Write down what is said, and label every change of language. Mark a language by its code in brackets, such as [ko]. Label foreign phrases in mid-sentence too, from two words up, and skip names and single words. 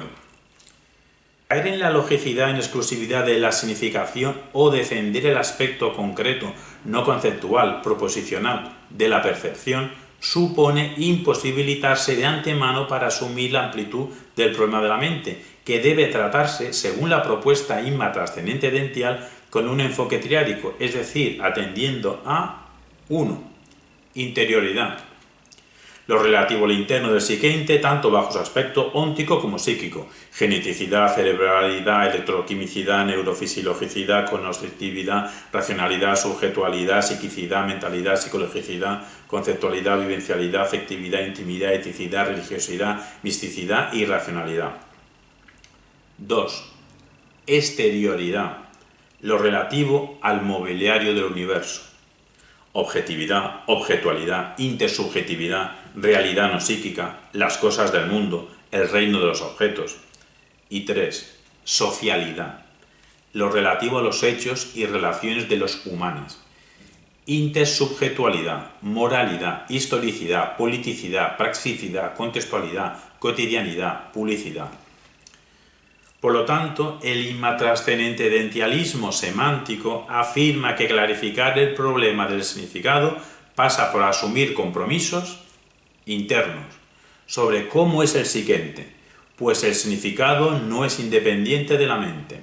[es] Caer en la logicidad en exclusividad de la significación o defender el aspecto concreto, no conceptual, proposicional, de la percepción, supone imposibilitarse de antemano para asumir la amplitud del problema de la mente, que debe tratarse, según la propuesta Inma trascendente dential, con un enfoque triádico, es decir, atendiendo a 1. Interioridad. Lo relativo al interno del psiqueinte, tanto bajo su aspecto óntico como psíquico, geneticidad, cerebralidad, electroquimicidad, neurofisiologicidad, cognoscitividad, racionalidad, subjetualidad, psiquicidad, mentalidad, psicologicidad, conceptualidad, vivencialidad, afectividad, intimidad, eticidad, religiosidad, misticidad y racionalidad. 2. Exterioridad. Lo relativo al mobiliario del universo. Objetividad, objetualidad, intersubjetividad, realidad no psíquica, las cosas del mundo, el reino de los objetos. Y 3. Socialidad. Lo relativo a los hechos y relaciones de los humanos. Intersubjetualidad, moralidad, historicidad, politicidad, praxicidad, contextualidad, cotidianidad, publicidad. Por lo tanto, el inmatrascendentedentialismo semántico afirma que clarificar el problema del significado pasa por asumir compromisos internos sobre cómo es el psiquente, pues el significado no es independiente de la mente.